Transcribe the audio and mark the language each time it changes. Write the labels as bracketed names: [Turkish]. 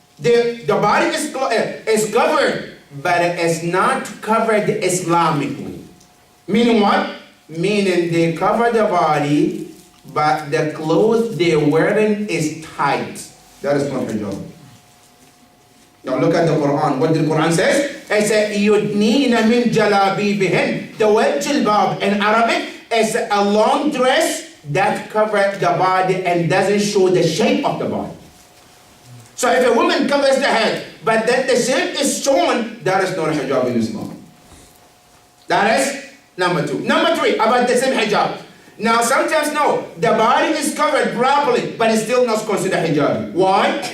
[English] The body is covered, but it's not covered Islamically. Meaning what? Meaning they cover the body, but the clothes they're wearing is tight. That is not hijab. Now look at the Quran. What did the Quran say? It says, [Arabic] يُدْنِينَ مِنْ جَلَابِيبِهِنْ. [English] The word jilbab in Arabic is a long dress that covers the body and doesn't show the shape of the body. So if a woman covers the head, but then the shape is shown, that is not a hijab in Islam. That is number two. Number three, about the same hijab. Now sometimes no, the body is covered properly, but it's still not considered hijab. Why?